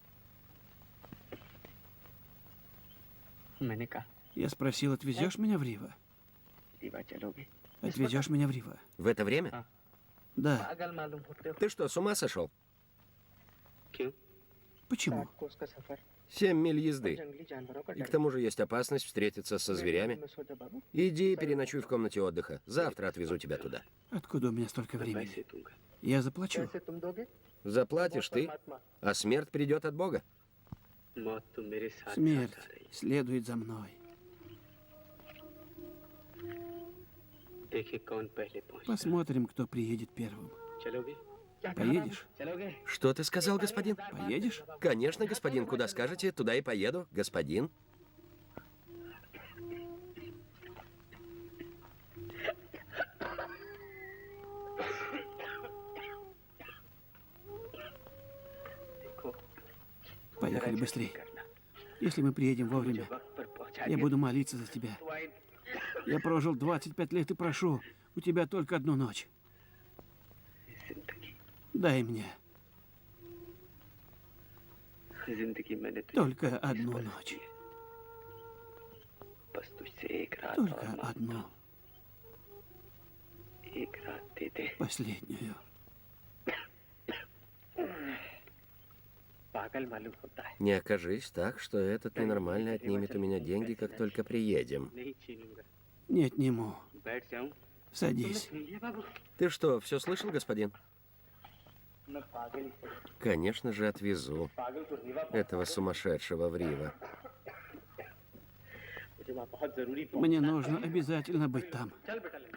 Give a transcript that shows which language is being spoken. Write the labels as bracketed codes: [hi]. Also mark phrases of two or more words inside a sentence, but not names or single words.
[hi] मैंने कहा [ru] Я спросил, отвезешь меня в Рива? [hi] रीवा चलोगी [ru] Отвезешь меня в Рива? В это время? Да. [hi] पागल मालूम होते हो [ru] Ты что, с ума сошел? [hi] क्यों [ru] Почему? [hi] को उसका सफर [ru] 7 миль езды. [hi] जंगली जानवरों का [ru] И к тому же есть опасность встретиться со зверями. [hi] सोचा बाबू [ru] Иди переночуй в комнате отдыха. Завтра отвезу тебя туда. Откуда у меня столько времени? [hi] पैसे दूंगा [ru] Я заплачу. [hi] पैसे तुम दोगे [ru] Заплатишь ты, а смерть придет от Бога. [hi] मौत तो मेरे साथ [ru] Смерть [hi] साथ आ रही [ru] следует за мной. [hi] है। देखिए कौन पहले पहुंचता है। [ru] Посмотрим, кто приедет первым. [hi] चलोगे [ru] Поедешь? [hi] चलोगे [ru] Что ты сказал, господин? Поедешь? Конечно, господин. Куда скажете, туда и поеду. Господин. [hi] देखो [ru] Поехали быстрее. Если мы приедем вовремя, [hi] वक्त पर पहुंचा [ru] я буду молиться за тебя. Я прожил 25 лет и прошу, у тебя только одну ночь. [hi] जिंदगी [ru] Дай мне [hi] जिंदगी मैंने तुझे [ru] только одну ночь. [hi] बस तुझसे एक रात [ru] Только [hi] और [ru] одну, [hi] एक रात दे दे [ru] последнюю. [hi] पागल मालूम होता है [ru] Не окажись так, что этот ненормальный отнимет у меня деньги, как только приедем. [hi] नहीं छीनूंगा [ru] Не отниму. [hi] बैठ जाऊं [ru] Садись. [hi] सुन लिया बाबू [ru] Ты что, все слышал, господин? [hi] मैं पागल ही हूँ। [ru] Конечно же, отвезу [hi] पागल को रीवा [ru] этого сумасшедшего в Рива. [hi] मुझे वहाँ बहुत जरूरी [ru] Мне нужно обязательно быть там. [hi] चल बेटा ले